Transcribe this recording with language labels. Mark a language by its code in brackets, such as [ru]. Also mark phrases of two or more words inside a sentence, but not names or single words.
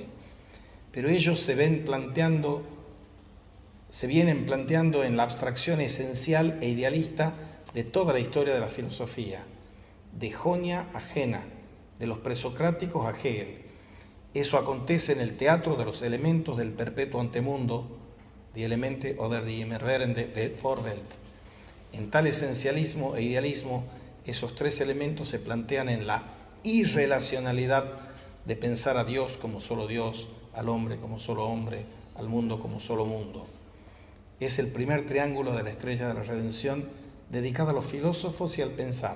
[es] Pero ellos se vienen planteando en la abstracción esencial e idealista de toda la historia de la filosofía, de Jonia a Jena, de los presocráticos a Hegel. Eso acontece en el teatro de los elementos del perpetuo antemundo, [de] die Elemente oder die immerwährende Vorwelt. [es] En tal esencialismo e idealismo, esos tres elementos se plantean en la irrelacionalidad de pensar a Dios como solo Dios, al hombre como solo hombre, al mundo como solo mundo. Es el primer triángulo de la Estrella de la Redención dedicado a los filósofos y al pensar.